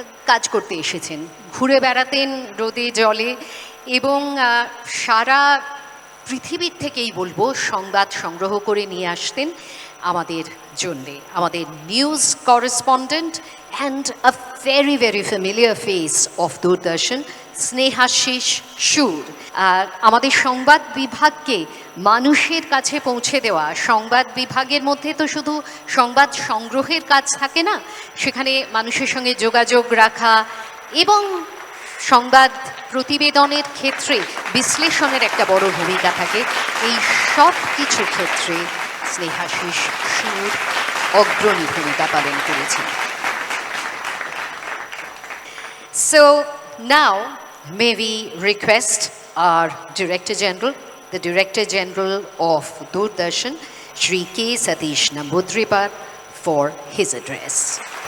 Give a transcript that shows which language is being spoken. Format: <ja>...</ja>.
<bn>কাজ করতে এসেছেন, ঘুরে বেড়াতেন রোদে জলে, এবং সারা পৃথিবীর থেকেই বলবো সংবাদ সংগ্রহ করে নিয়ে আসতেন আমাদের জন্যে। আমাদের news correspondent</bn> <en>and a very, very familiar face of Doordarshan, Snehashis Sur.</en> <bn>আমাদের সংবাদ বিভাগকে মানুষের কাছে পৌঁছে দেওয়া, সংবাদ বিভাগের মধ্যে তো শুধু সংবাদ সংগ্রহের কাজ থাকে না, সেখানে মানুষের সঙ্গে যোগাযোগ রাখা এবং সংবাদ প্রতিবেদনের ক্ষেত্রে বিশ্লেষণের একটা বড় ভূমিকা থাকে। এই সব কিছু ক্ষেত্রে স্নেহাশিস সুর অগ্রণী ভূমিকা পালন করেছেন।</bn> <en>So now may we request our Director General, the Director General of Doordarshan, Shri K. Satish Namboodiripad, for his address.</en>